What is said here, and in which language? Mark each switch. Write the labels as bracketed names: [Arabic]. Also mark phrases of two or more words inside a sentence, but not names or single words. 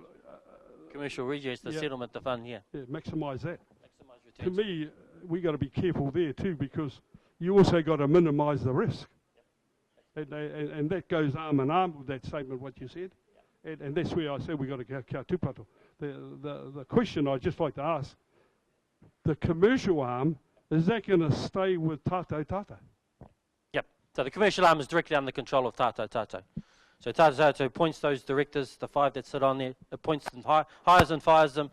[English] commercial redress, the settlement, the fund, yeah. Yeah, maximise that. Maximise returns. To me, we got to be careful there too, because you also got to minimise the risk. And that goes arm in arm with that statement, what you said. And that's where I said we got to go [Māori] kia tūpato. [English] The question I'd just like to ask, the commercial arm, is that going to stay with Tātou Tata? Yep. So the commercial arm is directly under control of Tātou Tata. So Tātou Tata appoints those directors, the 5 that sit on there, appoints them, hires and fires them.